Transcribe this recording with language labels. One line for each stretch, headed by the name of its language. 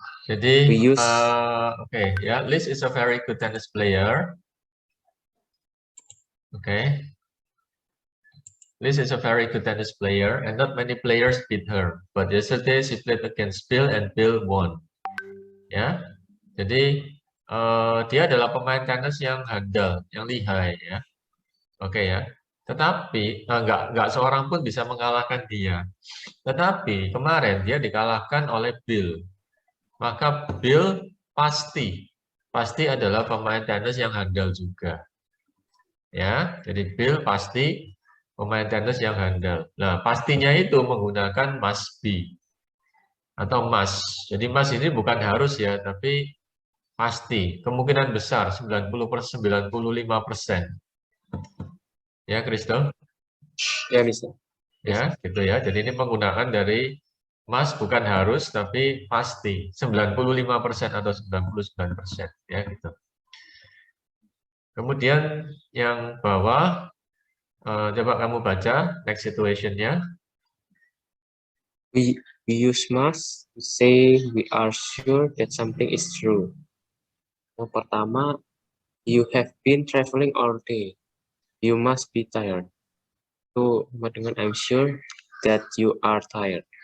Indonesian: Jadi,
English: We use oke, ya, Liz is a very good tennis player. Okay. Liz is a very good tennis player, and not many players beat her. But yesterday she played against Bill, and Bill won.
Indonesian: Ya, jadi dia adalah pemain tenis yang handal, yang lihai, ya. Oke ya. Tetapi nggak seorang pun bisa mengalahkan dia. Tetapi kemarin dia dikalahkan oleh Bill. Maka Bill pasti adalah pemain tenis yang handal juga. Ya, jadi Bill pasti pemain tenis yang handal. Nah, pastinya itu menggunakan must be atau must. Jadi must ini bukan harus ya, tapi pasti. Kemungkinan besar 95%. Ya, Kristo? ya Mister. Ya, gitu ya. Jadi ini penggunaan dari must bukan harus, tapi pasti. 95% atau 99%. Ya, gitu. Kemudian yang bawah, coba kamu baca next situation-nya.
English: We use must to say we are sure that something is true.
Indonesian: Yang pertama,
English: you have been traveling all day. You must be tired. Itu sama dengan I'm sure that you are tired.